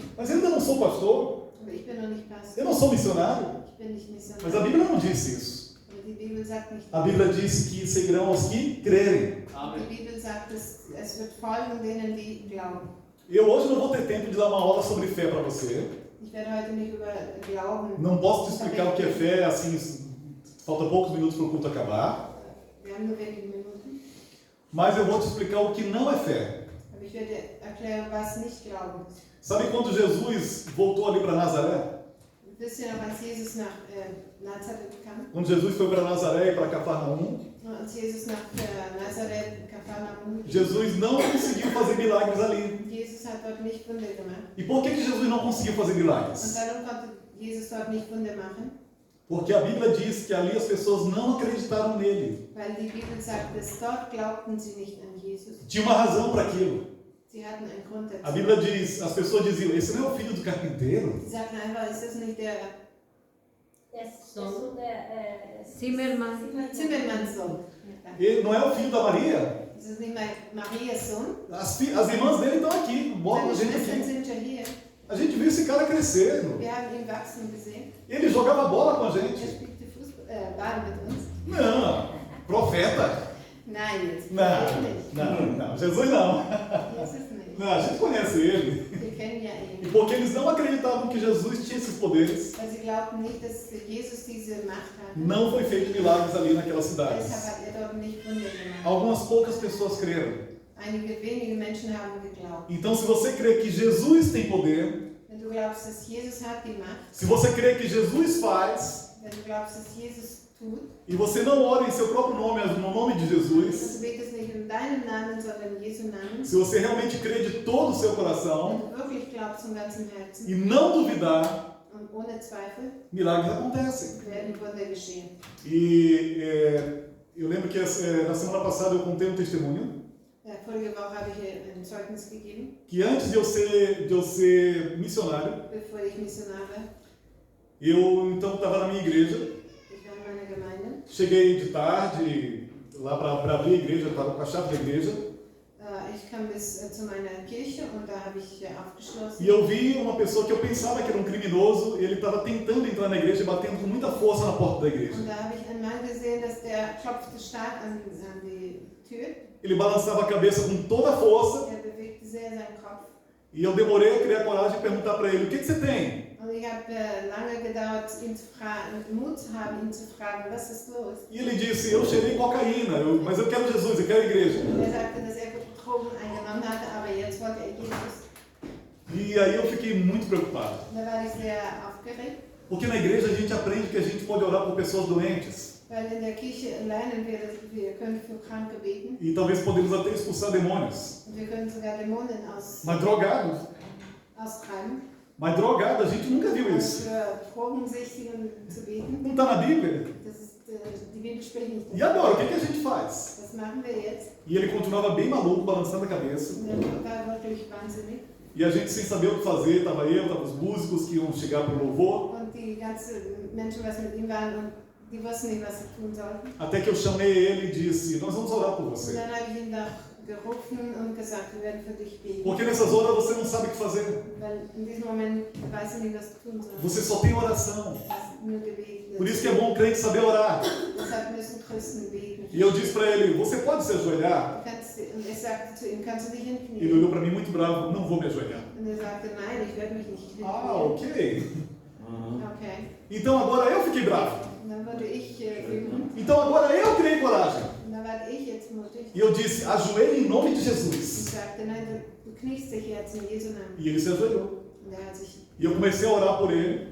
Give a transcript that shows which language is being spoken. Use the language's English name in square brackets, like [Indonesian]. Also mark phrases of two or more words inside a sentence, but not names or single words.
[Portuguese] Mas eu ainda não sou pastor, [German] Aber ich bin noch nicht [Portuguese] eu [German] Pastor. [Portuguese] não sou missionário. [German] Ich bin nicht [Portuguese] Mas a [German] Missionar. [Portuguese] Bíblia não disse isso. [German] Aber die Bibel sagt nicht. [Portuguese] A Bíblia diz que seguirão os que crerem. [German] Die Bibel sagt, dass es wird folgen denen, die glauben. [Portuguese] Eu hoje não vou ter tempo de dar uma aula sobre fé para você. [German] Ich werde heute nicht über Glauben. [Portuguese] Não posso te explicar o que é fé, assim, falta poucos minutos para o culto acabar. [German] Wir haben nur wenige Minuten. [Portuguese] Mas eu vou te explicar o que não é fé. [German] Aber ich werde erklären, was nicht Glauben ist. [Portuguese] Sabe quando Jesus voltou ali para Nazaré? [German] Wisst ihr noch, als Jesus nach Nazareth kam? [Portuguese] Quando Jesus foi para Nazaré e para Cafarnaum, [German] Als Jesus nach Nazareth, Kapharnaum ging. [Portuguese] Jesus não conseguiu fazer milagres ali. [German] Jesus hat dort nicht Wunder gemacht. [Portuguese] E por que Jesus não conseguiu fazer [German] Und [Portuguese] milagres? [German] warum konnte Jesus dort nicht Wunder machen? [Portuguese] Porque a Bíblia diz que ali as pessoas não acreditaram nele. [German] Weil die Bibel sagt, dass dort glaubten sie nicht an Jesus. [Portuguese] Tinha uma razão para aquilo. [German] Sie hatten einen Grund dazu. [Portuguese] A Bíblia diz, as pessoas diziam, esse não é o filho do carpinteiro? [German] Sie sagten einfach, ist das nicht der Zimmermannssohn? [Portuguese] Ele não é o filho da Maria? [German] Ist das nicht Marias Sohn? [Portuguese] As irmãs dele estão aqui, bota a [German] Seine [Portuguese] gente [German] Schwestern [Portuguese] aqui. [German] sind ja hier. [Portuguese] A gente viu esse cara crescendo. [German] Wir haben ihn wachsen gesehen. [Portuguese] Ele jogava bola com a [German] Er [Portuguese] gente. [German] spielte Ball mit uns. [Portuguese] Não, profeta. [German] Nein, jetzt [Portuguese] Não, não, Jesus não. [German] Jesus nicht. [Portuguese] Não, a gente conhece ele. [German] Wir kennen ja [Portuguese] E [German] ihn. [Portuguese] porque eles não acreditavam que Jesus tinha esses poderes, [German] Weil sie glaubten nicht, dass Jesus diese Macht hat. [Portuguese] não foi feito milagres ali naquelas [German] Deshalb [Portuguese] cidades. [German] hat er dort nicht Wunder gemacht. [Portuguese] Algumas poucas pessoas creram. [German] Einige wenige Menschen haben geglaubt. [Portuguese] Então, se você crê que Jesus tem poder, [German] Wenn du glaubst, dass Jesus hat die Macht, [Portuguese] se você crê que Jesus faz, [German] wenn du glaubst, dass Jesus tut, [Portuguese] e você não ora em seu próprio nome, mas no nome de [German] und [Portuguese] Jesus, [German] du betest nicht in deinem Namen, sondern in Jesu Namen, [Portuguese] se você realmente crê de todo o seu [German] wenn [Portuguese] coração [German] du wirklich glaubst vom ganzen Herzen [Portuguese] e não duvidar, [German] und ohne Zweifel, [Portuguese] milagres acontecem. [German] werden Wunder geschehen. [Portuguese] E eu lembro que na semana passada eu contei um testemunho [German] Vorige Woche habe ich ein Zeugnis gegeben, [Portuguese] que antes de eu ser missionário, [German] bevor ich Missionar war. [Portuguese] eu então estava na minha igreja, [German] Ich war in meiner Gemeinde. [Portuguese] cheguei de tarde lá para abrir a igreja, estava com a chave da igreja, [German] Ich kam bis zu meiner Kirche und da habe ich aufgeschlossen. [Portuguese] e eu vi uma pessoa que eu pensava que era um criminoso, ele estava tentando entrar na igreja, batendo com muita força na porta da igreja. [German] Und da habe ich einen Mann gesehen, dass der klopfte stark an die Tür. [Portuguese] Ele balançava a cabeça com toda a força, [German] Er bewegte sehr seinen Kopf. [Portuguese] e eu demorei a criar coragem de perguntar para ele, o que você tem? [German] Und ich habe lange gedauert, ihn zu fragen, Mut zu haben, ihn zu fragen, was ist los? [Portuguese] E ele disse, eu cheirei cocaína, mas eu quero Jesus, eu quero a igreja. [German] Und er sagte, dass er Drogen eingenommen hatte, aber jetzt wollte er Jesus. [Portuguese] E aí eu fiquei muito preocupado. [German] Und da war ich sehr aufgeregt, [Portuguese] Porque na igreja a gente aprende que a gente pode orar por pessoas doentes. [German] weil in der Kirche lernen wir, dass wir können für Kranke beten [Portuguese] E talvez podemos até expulsar demônios. [German] und wir können sogar Dämonen [Portuguese] Mas drogado, [German] austreiben. [Portuguese] mas drogado, a gente nunca viu [German] Und [Portuguese] isso. [German] für Drogensüchtigen zu beten, [Portuguese] Não está na Bíblia. [German] das ist, die Bibel spricht nicht [Portuguese] E [German] davon. [Portuguese] agora, o que a gente faz? [German] Was machen wir jetzt? [Portuguese] E ele continuava bem maluco, balançando a cabeça. [German] Und er war wirklich wahnsinnig. [Portuguese] E a gente sem saber o que fazer, estava eu, estavam os músicos que iam chegar para o louvor. [German] Und die ganzen Menschen, was mit ihm waren, und die wussten nicht, was sie tun sollten. [Portuguese] Até que eu chamei ele e disse, nós vamos orar por [German] Und [Portuguese] você. [German] dann habe ich ihn doch gerufen und gesagt, wir werden für dich beten. [Portuguese] Porque nessas horas você não sabe o que fazer. [German] Weil in diesem Moment weiß ich nicht, was du tun sollst. [Portuguese] Você só tem oração. [German] Du hast nur Gebet. [Portuguese] Por isso que é bom o crente saber orar. [German] Deshalb müssen Christen beten. [Portuguese] E eu disse para ele, você pode se ajoelhar? [German] Und ich sagte zu ihm, kannst du dich [Portuguese] Ele [German] hinknien? [Portuguese] olhou para mim muito bravo, não vou me ajoelhar. [German] Und er sagte, nein, ich werde mich nicht [Portuguese] Ah, [German] hinknien. [Portuguese] ok. [German] Okay. [Portuguese] Então agora eu fiquei bravo. [German] Und dann wurde ich wütend. [Portuguese] Então agora eu criei coragem. [German] Und dann war ich jetzt mutig. [Portuguese] E eu disse, ajoelhe em nome de [German] Und [Portuguese] Jesus. [German] sagte, nein, du kniest dich jetzt in Jesu Namen. [Portuguese] E ele se ajoelhou. [German] Und er hat sich, [Portuguese] E eu comecei a orar por ele.